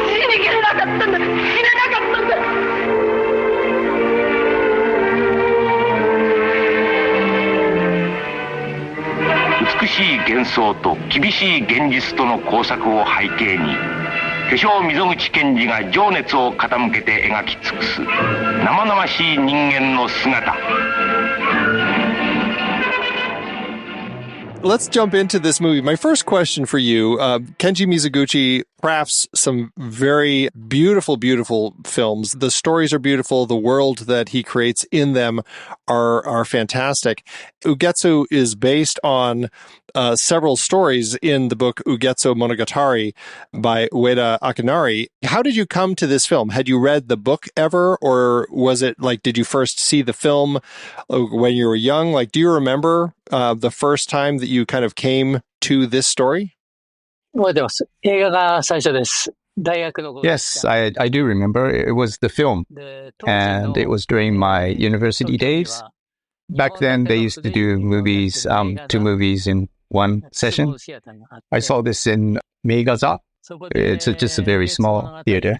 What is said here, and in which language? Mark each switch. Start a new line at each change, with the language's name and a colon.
Japanese: 死にきれなかったんだ。死ねなかったんだ。美しい幻想と厳しい現実との交錯を背景に巨匠溝口健二が情熱を傾けて描き尽くす生々しい人間の姿。
English: Let's jump into this movie. My first question for you, Kenji Mizoguchi crafts some very beautiful, beautiful films. The stories are beautiful. The world that he creates in them are fantastic. Ugetsu is based on several stories in the book Ugetsu Monogatari by Ueda Akinari. How did you come to this film? Had you read the book ever, or was it like, did you first see the film when you were young? Like, do you remember the first time that you kind of came to this story?
Japanese: 覚えてます。映画が最初です。
English: Yes, I do remember. It was the film, and it was during my university days. Back then, they used to do movies, two movies in one session. I saw this in Meigaza. It's just a very small theater.